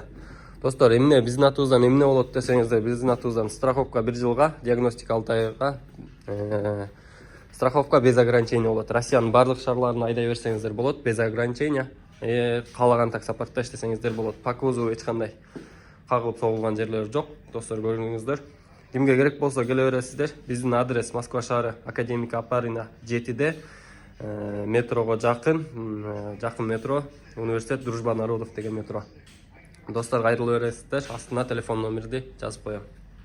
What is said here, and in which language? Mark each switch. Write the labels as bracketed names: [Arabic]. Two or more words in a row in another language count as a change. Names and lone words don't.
[Kyrgyz] Достор, эмне биздин атыбыздан эмне болот десеңиздер, биздин атыбыздан страховка 1 жылга, диагностика 6 айга, [Russian] страховка без ограничения [Kyrgyz] болот. Россиянын барлык шаарларына айдай берсеңиздер болот, [Russian] без ограничения. [Kyrgyz] Каалаган таксопартта иштесеңиздер болот. [Russian] По кузову [Kyrgyz] эч кандай кагылып согулган жерлери жок. Достор, көрдүңүздөр. Кимге керек болсо келе бересиздер. Биздин адрес Москва шаары, Академика Апарина 7-де. Метрого жақын метро, университет Дружба народов деген метро. Достар, кайрылып бересиздер, астына телефон номерди жазып коем.